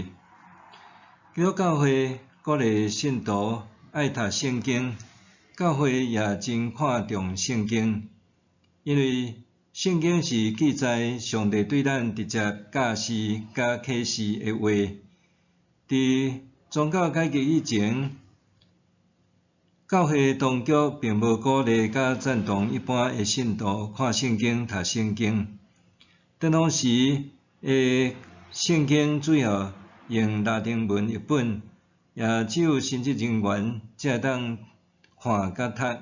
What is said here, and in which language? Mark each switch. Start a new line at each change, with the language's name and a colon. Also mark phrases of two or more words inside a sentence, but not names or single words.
Min Nan Chinese: 基督教会鼓励信徒爱读圣经，教会也真看重圣经，因为圣经是记载上帝对咱直接教示甲启示的话。伫宗教改革以前，教会当局并无鼓励甲赞同一般的信徒看圣经、读圣经。当时的圣经主要用拉丁文译本，也只有神职人员才会当看甲读。